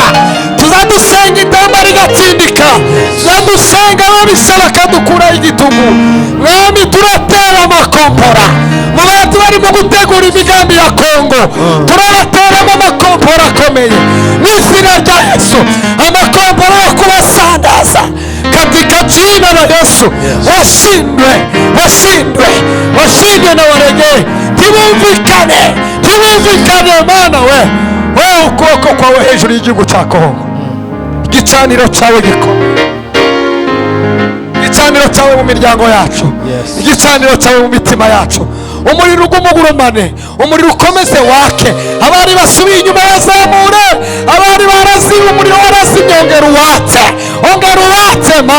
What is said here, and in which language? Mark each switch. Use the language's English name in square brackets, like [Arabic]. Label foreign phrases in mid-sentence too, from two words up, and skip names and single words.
[Kinyarwanda] Tuzadusenga idamba rigatsindika, tuzadusenga ababisha bakadukuraho igitugu. Mwami turatera amakompora mu bantu barimo gutegura imigambi ya Kongo, turabateramo amakompora akomeye mu izina rya Yesu, amakompora yo kubasandaza [Swahili] katika jina la Yesu. Washindwe na waregee, [Kinyarwanda] ntibumvikane Mana wewe ukuboko kwawe hejuru y'igihugu cya Kongo. Igicaniro cyawe gikomeye, igicaniro cyawe mu miryango yacu, igicaniro cyawe mu mitima yacu. Umuriro ugumugurumane, umuriro ukomeze wake. Abari basubiye inyuma yazamure, abari baraziba umuriro warazimye, ongera uwatse ma.